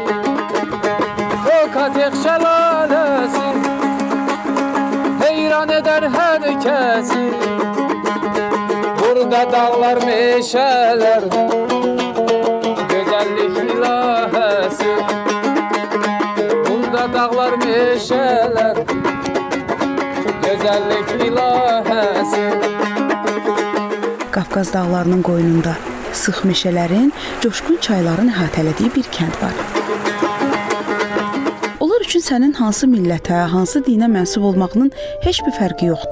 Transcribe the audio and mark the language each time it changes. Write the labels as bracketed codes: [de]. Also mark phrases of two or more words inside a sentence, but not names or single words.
[tr] O katek şelalesi, heyran eder herkesi. Burada dağlar, meşeler, güzellik ilahesi. Burada dağlar, meşeler, güzellik ilahesi. [az] Qafqaz dağlarının qoynunda sıx meşələrin, coşqun çayların əhatələdiyi bir kənd var. Onlar üçün sənin hansı millətə, hansı dinə mənsub olmağının heç bir fərqi yoxdur.